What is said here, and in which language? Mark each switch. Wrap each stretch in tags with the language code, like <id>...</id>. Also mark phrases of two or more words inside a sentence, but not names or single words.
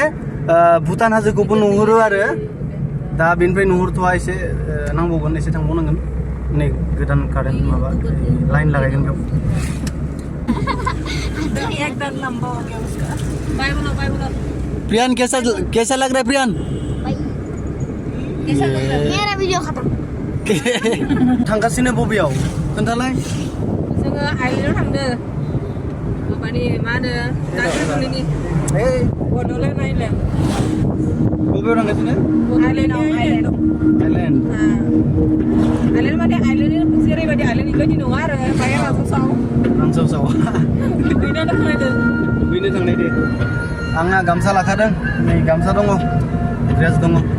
<brx>भुटान हाजोखौबो नुहुरो आरो दा बेनिफ्राय नुहुरथ'वा एसे नांबावगोन एसे थांबावनांगोन नै गोदान कारेन्ट माबा लाइन लागायगोन बेयाव प्रियान</brx> <hi>कैसा लग रहा है</hi> <brx>प्रियान</brx> <hi>मेरा भिडिअ खतम</hi> <brx>थांगासिनो बबेयाव खोन्थालाय जोङो आइलेन्डआव थांदो माबानि मा होनो नागारजुलिनि बड'लेण्ड आइलेन्ड बबेयाव थांगासिनो आइलेन्ड माने आइलेन्ड जेरैबायदि आइलेन्ड बेबायदि नङा आरो बाया रांसाव दुगैनो थांनाय दे आंना गामसा लाखादों नै गामसा दङ ड्रेस दङ</brx>